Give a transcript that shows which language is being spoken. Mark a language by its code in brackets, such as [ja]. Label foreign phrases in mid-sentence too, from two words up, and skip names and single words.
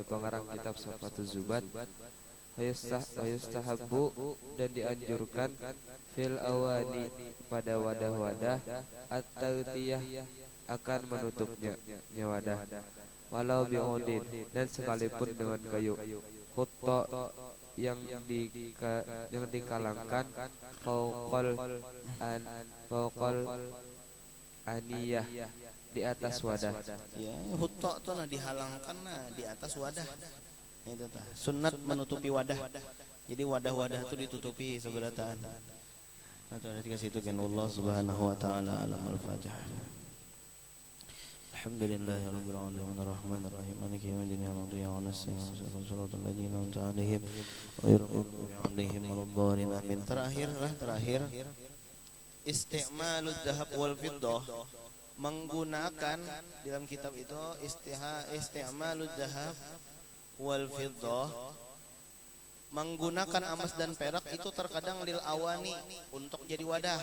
[bjn] pengarang kitab Safwatuz Zubat, ayustahabbu, dan dianjurkan, [ar] في الأواني, [bjn] pada wadah-wadah, at-tawtiyah, akan menutupnya wadah, [ar] ولو بعود, [bjn] dan sekalipun dengan kayu, khutta, yang dikalangkan, [ar] فوق الآنية, [bjn] di atas wadah. ya, hutta tuh nah dihalangkan nah di atas wadah. Itu tah. Sunnat menutupi wadah. Jadi wadah-wadah itu ditutupi seberataan. Atau ada dikasih itu kan [ar] الله سبحانه وتعالى [bjn] alam al-Fatihah. [ar] الحمد لله رب العالمين الرحمن الرحيم مالك يوم الدين إياك نعبد وإياك نستعين صراط الذين أنعمت عليهم غير المغضوب عليهم ولا الضالين آمين. [bjn] Terakhir [ar] استعمال الذهب والفضة, [bjn] menggunakan dalam kitab itu [ar] استعمال الذهب والفضة, [bjn] menggunakan emas dan perak itu terkadang [ar] للأواني, [bjn] untuk jadi wadah.